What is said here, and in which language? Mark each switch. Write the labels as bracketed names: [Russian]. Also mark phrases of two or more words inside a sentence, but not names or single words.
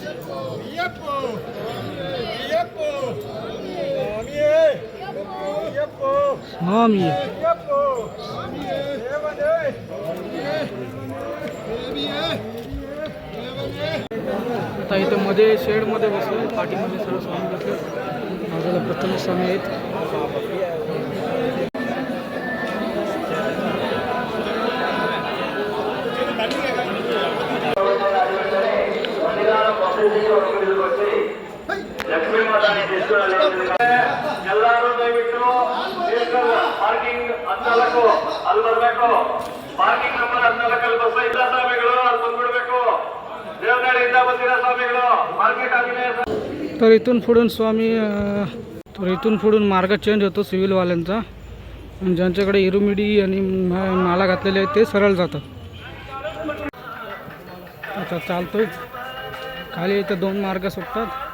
[Marathi] स्वामी आता इथे मध्ये शेडमध्ये बसले. पाठीमध्ये सर्व स्वामी बसले. बाजूला प्रथम स्वामी आहेत. [Kannada] ಎಲ್ಲರೂ ದಯವಿಟ್ಟು ಪಾರ್ಕಿಂಗ್ 14 ಅಲ್ಲಿ ಬರಬೇಕು. ಪಾರ್ಕಿಂಗ್ ನಂಬರ್ 14 ಬಸ್ ಇಲ್ಲ ಸ್ವಾಮಿಗಳು, ಅಲ್ಲಿ ಬಂದ್ಬಿಡ್ಬೇಕು. ದೇವನಹಳ್ಳಿಯಿಂದ ಬಂದಿರೋ ಸ್ವಾಮಿಗಳು ಮಾರ್ಕೆಟ್ ಆಗಿದೆ. [Marathi] तर इथून पुढून मार्ग चेंज होतो सिव्हिलवाल्यांचा. ज्यांच्याकडे एरोमिडी आणि माला घातलेले आहेत ते सरळ जातात. आता चालतोय खाली. इथं 2 मार्ग सुटतात.